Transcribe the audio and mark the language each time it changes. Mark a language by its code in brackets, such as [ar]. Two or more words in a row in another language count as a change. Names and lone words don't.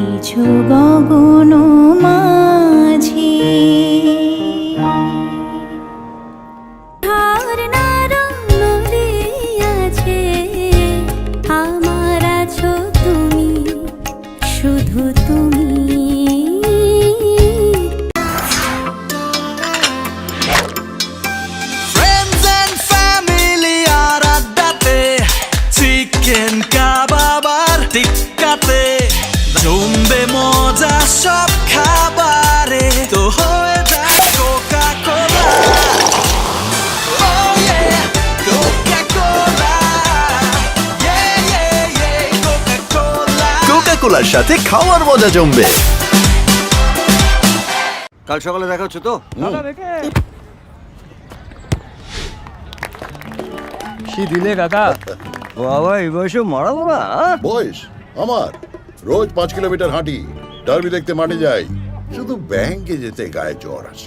[bn] কিছু গগন মাঝি ঝর্ণা রং আছে, আমার আছো তুমি, শুধু তুমি। [en] Friends and family [bn] আর আড্ডাতে, চিকেন কাবাব আর টিক্কাতে, জমবে মজা সব খাবারে, তো হয়ে যায় কোকা কোলা। [en] Oh yeah, Coca-Cola. Yeah, yeah, yeah, Coca-Cola. [bn] কোকা কোলার সাথে খাওয়ার মজা জমবে। কাল সকালে দেখা হচ্ছে তো? কি দিলে কাকা? বাবা এই বয়সে মারা বাবা। বয়স আমার রোজ 5 কিলোমিটার হাঁটি, ডার্বি দেখতে মাঠে যাই, শুধু ব্যাংকে যেতে গায়ে জ্বর আসে।